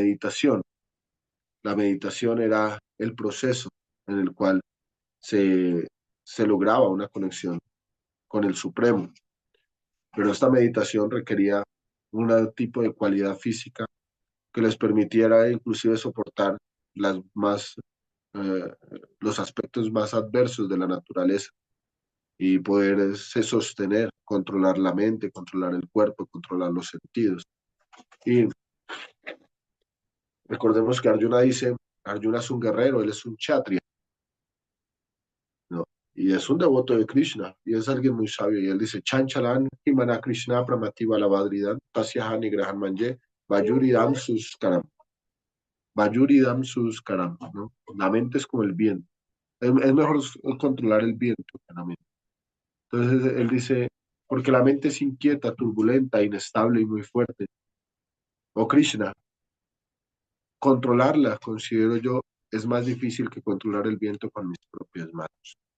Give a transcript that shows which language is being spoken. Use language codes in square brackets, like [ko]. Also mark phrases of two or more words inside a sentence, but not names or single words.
[es] la meditación era el proceso en el cual se, se lograba una conexión con el Supremo, pero esta meditación requería un tipo de cualidad física que les permitiera inclusive soportar las más, eh, los aspectos más adversos de la naturaleza y poderse sostener, controlar la mente, controlar el cuerpo, controlar los sentidos. Y recordemos que Arjuna dice, Arjuna es un guerrero, él es un kshatriya, ¿no? Y es un devoto de Krishna, y es alguien muy sabio, y él dice, [sa] चञ्चलं हि मनः कृष्ण प्रमाथि बलवद्दृढम्, तस्याहं निग्रहं मन्ये, वायोरिव सुदुष्करम्, वायोरिव सुदुष्करम्, [es] ¿no? La mente es como el viento, es mejor controlar el viento que la mente. Entonces él dice, porque la mente es inquieta, turbulenta, inestable y muy fuerte. Oh Krishna, controlarla, considero yo, es más difícil que controlar el viento con mis propias manos.